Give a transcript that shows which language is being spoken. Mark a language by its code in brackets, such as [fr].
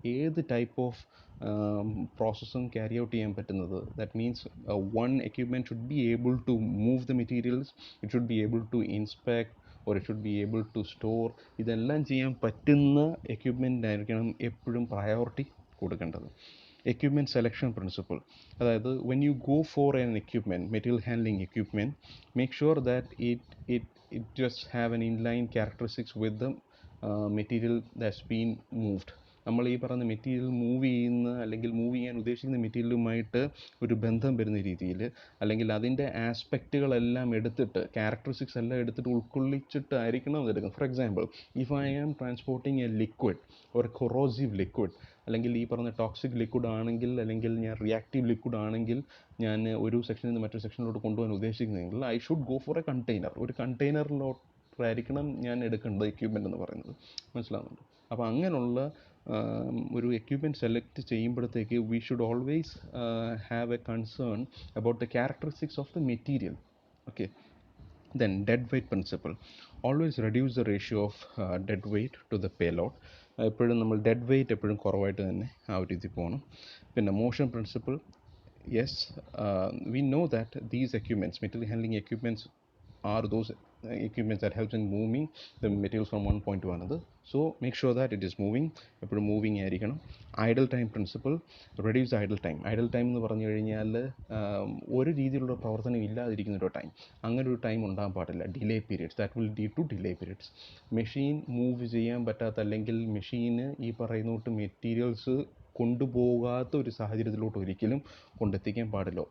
[ml] ഏത് type of പ്രോസസ്സും carry out ചെയ്യാൻ പറ്റുന്നത്. [en] That means one equipment should be able to move the materials, it should be able to inspect or it should be able to store. [ml] ഇതെല്ലാം ചെയ്യാൻ പറ്റുന്ന equipment ആയിരിക്കണം എപ്പോഴും priority കൊടുക്കേണ്ടത്. [en] equipment selection principle. അതായത് when you go for an equipment, material handling equipment, make sure that it just have an inline characteristics with the material that's been moved. [ml] നമ്മൾ ഈ പറയുന്ന മെറ്റീരിയൽ മൂവ് ചെയ്യുന്ന അല്ലെങ്കിൽ move ചെയ്യാൻ ഉദ്ദേശിക്കുന്ന മെറ്റീരിയലുമായിട്ട് ഒരു ബന്ധം വരുന്ന രീതിയിൽ, അല്ലെങ്കിൽ അതിൻ്റെ ആസ്പെക്റ്റുകളെല്ലാം എടുത്തിട്ട് ക്യാരക്ടറിസ്റ്റിക്സ് എല്ലാം എടുത്തിട്ട് ഉൾക്കൊള്ളിച്ചിട്ടായിരിക്കണം അതെടുക്കുന്നത്. [en] for example, if I am transporting a liquid [ml] ഒരു കൊറോസീവ് ലിക്വിഡ്, അല്ലെങ്കിൽ ഈ പറഞ്ഞ ടോക്സിക് ലിക്വിഡ് ആണെങ്കിൽ, അല്ലെങ്കിൽ ഞാൻ റിയാക്റ്റീവ് ലിക്വിഡ് ആണെങ്കിൽ ഞാൻ ഒരു സെക്ഷനിൽ നിന്ന് മറ്റൊരു സെക്ഷനിലോട്ട് കൊണ്ടുപോകാൻ ഉദ്ദേശിക്കുന്നതെങ്കിൽ [en] I should go for a container. [ml] ഒരു കണ്ടെയ്നറിലോട്ടായിരിക്കണം ഞാൻ എടുക്കേണ്ടത് എക്യുപ്മെൻ്റ് എന്ന് പറയുന്നത്. മനസ്സിലാവുന്നുണ്ട്? അപ്പോൾ അങ്ങനെയുള്ള ഒരു എക്യുപ്മെൻറ്റ് സെലക്ട് ചെയ്യുമ്പോഴത്തേക്ക് [en] We should always have a concern about the characteristics of the material. Okay. Then dead weight principle. Always reduce the ratio of dead weight to the payload. [ml] എപ്പോഴും നമ്മൾ ഡെഡ് വെയ്റ്റ് എപ്പോഴും കുറവായിട്ട് തന്നെ ആ ഒരു രീതിയിൽ പോകണം. പിന്നെ motion principle. [en] Yes, we know that these equipments, material handling equipments are those equipments that helps in moving the materials from one point to another. So make sure that it is moving, [ml] എപ്പോഴും moving ആയിരിക്കണം. [en] Idle time principle. Reduce idle time. [ml] Idol time എന്ന് പറഞ്ഞു കഴിഞ്ഞാൽ ഒരു രീതിയിലുള്ള പ്രവർത്തനം ഇല്ലാതിരിക്കുന്ന ഒരു time, അങ്ങനെ ഒരു ടൈം ഉണ്ടാകാൻ പാടില്ല. Delay periods, [en] That will lead to delay periods. [ml] Machine move ചെയ്യാൻ പറ്റാത്ത, അല്ലെങ്കിൽ മെഷീന് ഈ പറയുന്നോട്ട് മെറ്റീരിയൽസ് കൊണ്ടുപോകാത്ത ഒരു സാഹചര്യത്തിലോട്ട് ഒരിക്കലും കൊണ്ടെത്തിക്കാൻ പാടില്ല.